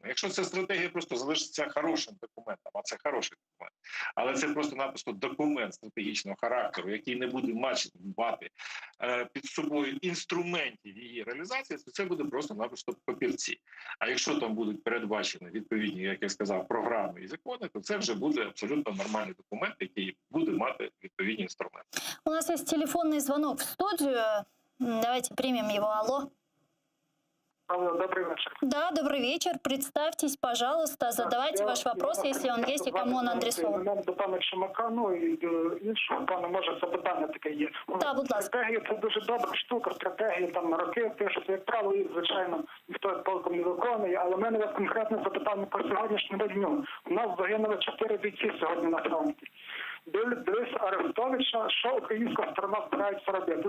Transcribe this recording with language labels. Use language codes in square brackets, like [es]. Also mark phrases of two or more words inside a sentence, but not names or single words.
[uk] Якщо ця стратегія просто залишиться хорошим документом, а це хороший документ, але це просто-напросто документ стратегічного характеру, який не буде мати під собою інструментів її реалізації, то це буде просто-напросто папірці. А якщо там будуть передбачені відповідні, як я сказав, програми і закони, то це вже буде абсолютно нормальний документ, який буде мати відповідні інструменти. [ru] У нас есть телефонный звонок в студию. Давайте примем его. Алло. [uk] Алло, добрий вечір. [ru] Да, добрый вечер. Представьтесь, пожалуйста, задавайте ваш вопрос, если он есть и кому он адресован. [uk] До пана Чумака, ну і до іншого пана, може, запитання таке є. Так, будь ласка. Стратегія – це дуже добра штука, стратегія, там, на роки пишуть, як правило, і, звичайно, ніхто толком не виконує, але в мене конкретне запитання по сьогоднішньому дню. У нас загинули 4 бійці сьогодні на фронті. Дивись Арестовича, що українська сторона збирається робити.